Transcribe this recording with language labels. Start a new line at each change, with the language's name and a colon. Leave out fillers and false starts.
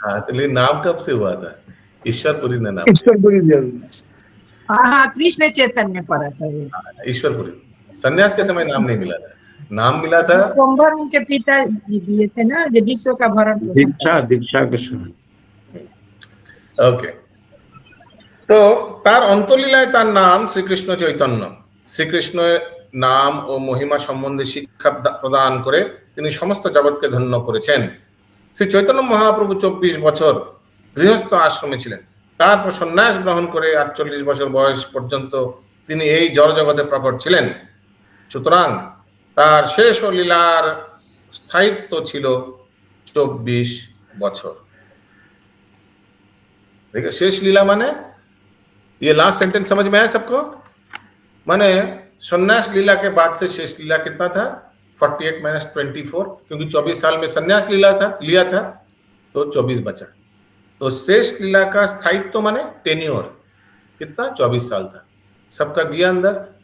Hindi: हाँ, तो लेकिन नाम कब से हुआ था? ईश्वरपुरी ने नाम, ईश्वरपुरी हाँ, कृष्ण चैतन्य पड़ा था वो। ईश्वरपुरी। सन्यास के समय नाम नहीं मिला था। नाम मिला था विश्वम्भर उनके पिता जी दिए थे ना, जो विश्व का भरण पोषण दीक्षा दीक्षा के समय
English: Okay.
Bangla: তো তার অন্তলীলায় তার নাম শ্রীকৃষ্ণ চৈতন্য। শ্রীকৃষ্ণের নাম ও মহিমা সম্বন্ধে শিক্ষা প্রদান করে তিনি সমস্ত জগৎকে ধন্য করেছেন। শ্রী চৈতন্য মহাপ্রভু 24 বছর গৃহস্থ আশ্রমে ছিলেন, তারপর সন্ন্যাস গ্রহণ করে 48 বছর বয়স পর্যন্ত তিনি এই জড় জগতে প্রকট ছিলেন। সুতরাং তার শেষ ও লীলার স্থায়িত্ব ছিল 24 বছর।
Hindi: देखिए शेष लीला माने ये
English: last sentence
Hindi: समझ में आया सबको? माने सन्यास लीला के बाद से शेष लीला कितना था? 48 माइनस 24, क्योंकि 24 साल में सन्यास लिया था तो 24 बचा। तो शेष लीला का स्थायित्व माने टेन्योर कितना? 24 साल था। सबका गया अंदर?